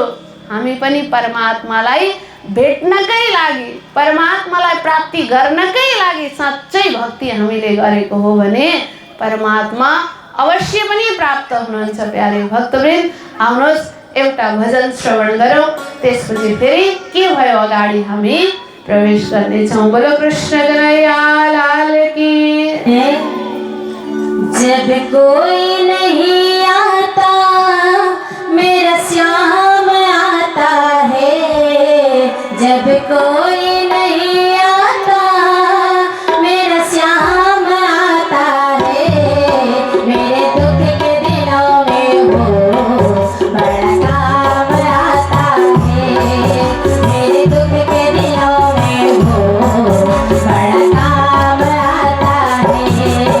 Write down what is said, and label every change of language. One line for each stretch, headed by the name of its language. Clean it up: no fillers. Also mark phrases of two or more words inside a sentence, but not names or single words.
Nepali: हामी पनि परमात्मालाई भेट्नकै लागि, परमात्मालाई प्राप्ति गर्नकै लागि साँच्चै भक्ति हामीले गरेको हो भने परमात्मा अवश्य पनि प्राप्त हुनुहुन्छ। प्यारे भक्तवृन्द, आउनुहोस् एउटा भजन श्रवण गरौँ, त्यसपछि फेरि के भयो अगाडि हामी प्रवेश गर्नेछौँ।
Hindi: बोलो कृष्ण कन्हैया लाल की। जब कोई नहीं आता मेरा श्याम आता है, जब कोई नहीं आता मेरा श्याम आता है, मेरे दुख के दिनों में वो बड़ा काम आता है, मेरे दुख के दिनों में वो बड़ा काम आता है।